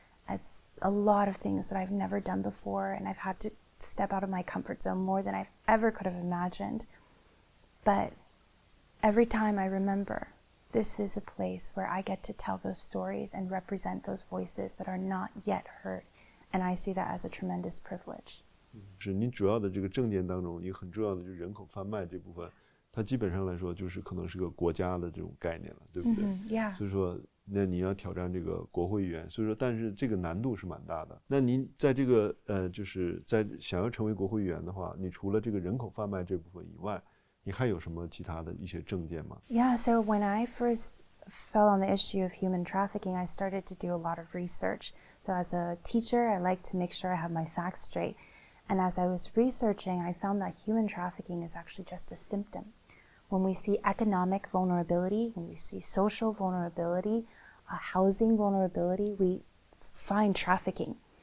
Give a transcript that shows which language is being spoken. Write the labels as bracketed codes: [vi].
[en] It's a lot of things that I've never done before, and I've had to step out of my comfort zone more than I've ever could have imagined. But every time I remember, this is a place where I get to tell those stories and represent those voices that are not yet heard. And I see that as a tremendous privilege. [zh] 是您主要的这个政见当中，一个很重要的就是人口贩卖这部分，它基本上来说就是可能是个国家的这种概念了，对不对？ [en] Yeah. [zh] 所以说，那你要挑战这个国会议员，所以说，但是这个难度是蛮大的。那您在这个就是在想要成为国会议员的话，你除了这个人口贩卖这部分以外，你还有什么其他的一些政见吗？ [en] Yeah, so when I first fell on the issue of human trafficking, I started to do a lot of research. So as a teacher, I like to make sure I have my facts straight. And as I was researching, I found that human trafficking is actually just a symptom. When we see economic vulnerability, when we see social vulnerability, housing vulnerability, we find trafficking.